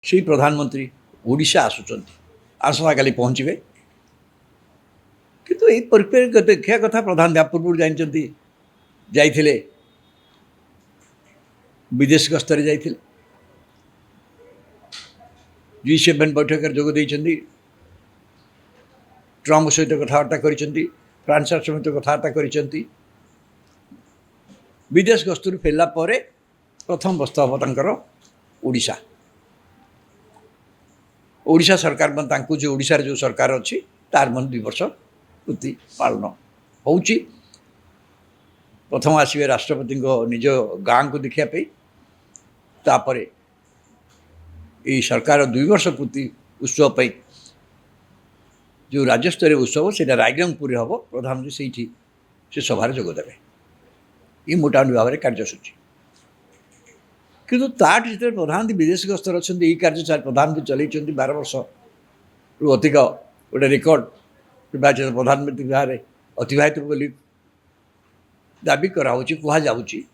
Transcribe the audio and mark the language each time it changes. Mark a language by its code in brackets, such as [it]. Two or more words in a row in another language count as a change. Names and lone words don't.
[or] ସେଇ ପ୍ରଧାନମନ୍ତ୍ରୀ ଓଡ଼ିଶା ଆସୁଛନ୍ତି ଆସନ୍ତାକାଲି ପହଞ୍ଚିବେ କିନ୍ତୁ ଏଇ ପରିପ୍ରେକ୍ଷୀରେ ଦେଖିବା କଥା ପ୍ରଧାନ ପୂର୍ବରୁ ଜାଣିଛନ୍ତି ଯାଇଥିଲେ ବିଦେଶ ଗସ୍ତରେ ଯାଇଥିଲେ G7 ବୈଠକରେ ଯୋଗ ଦେଇଛନ୍ତି ଟ୍ରମ୍ପ ସହିତ କଥାବାର୍ତ୍ତା କରିଛନ୍ତି ଫ୍ରାନ୍ସ ସହିତ କଥାବାର୍ତ୍ତା କରିଛନ୍ତି ବିଦେଶ ଗସ୍ତରୁ ଫେରିଲା ପରେ ପ୍ରଥମ ଗସ୍ତ ହେବ ତାଙ୍କର ଓଡ଼ିଶା ଓଡ଼ିଶା ସରକାର ତାଙ୍କୁ ଯେଉଁ ଓଡ଼ିଶାରେ ଯେଉଁ ସରକାର ଅଛି ତାର ମଧ୍ୟ 2 ବର୍ଷ ପୂର୍ତ୍ତି ପାଳନ ହେଉଛି ପ୍ରଥମ ଆସିବେ ରାଷ୍ଟ୍ରପତିଙ୍କ ନିଜ ଗାଁକୁ ଦେଖିବା ପାଇଁ ତାପରେ ଏଇ ସରକାର 2 ବର୍ଷ ପୂର୍ତ୍ତି ଉତ୍ସବ ପାଇଁ ଯେଉଁ ରାଜ୍ୟସ୍ତରୀୟ ଉତ୍ସବ ସେଇଟା ରାଇରଙ୍ଗପୁରରେ ହେବ ପ୍ରଧାନମନ୍ତ୍ରୀ ସେଇଠି ସେ ସଭାରେ ଯୋଗ ଦେବେ ଏ ମୋଟାମୋଟି ଭାବରେ କାର୍ଯ୍ୟସୂଚୀ କିନ୍ତୁ ତାଠୁ ଯେତେବେଳେ ପ୍ରଧାନମନ୍ତ୍ରୀ ବିଦେଶ ଗସ୍ତରେ ଅଛନ୍ତି ଏଇ କାର୍ଯ୍ୟ ପ୍ରଧାନମନ୍ତ୍ରୀ ଚଲେଇଛନ୍ତି 12 ବର୍ଷରୁ ଅଧିକ ଗୋଟେ ରେକର୍ଡ଼ ନିର୍ବାଚିତ ପ୍ରଧାନମନ୍ତ୍ରୀ ଭାବରେ ଅତିବାହିତ ବୋଲି ଦାବି କରାହେଉଛି କୁହାଯାଉଛି